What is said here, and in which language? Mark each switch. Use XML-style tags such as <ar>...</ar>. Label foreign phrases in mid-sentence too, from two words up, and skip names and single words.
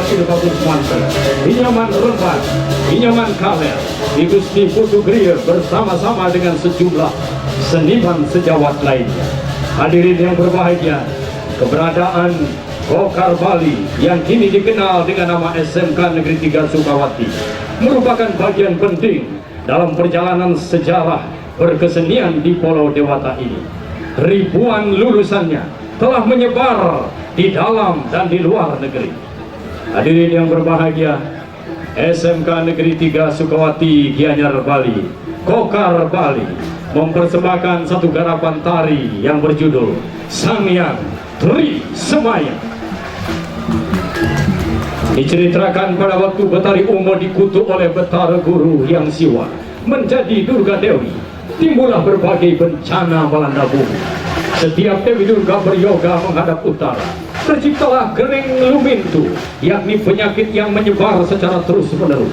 <id>Ilvatus Manto, Inyoman Renbat, Inyoman Kaler, Gusti Putu Griya bersama-sama dengan sejumlah seniman sejawat lainnya. Hadirin yang berbahagia, keberadaan Kokar Bali yang kini dikenal dengan nama SMK Negeri 3 Sukawati merupakan bagian penting dalam perjalanan sejarah berkesenian di Pulau Dewata ini. Ribuan lulusannya telah menyebar di dalam dan di luar negeri. Hadirin yang berbahagia, SMK Negeri 3 Sukawati Gianyar Bali, Kokar Bali, mempersembahkan satu garapan tari yang berjudul Sangyang Tri Semaya. Diceritakan pada waktu Betari Umo dikutuk oleh Betara Guru yang siwa menjadi Durga Dewi, timbullah berbagai bencana melanda bumi. Setiap Dewi Durga beryoga menghadap utara, terciptalah Gering Lumintu, yakni penyakit yang menyebar secara terus-menerus.</id>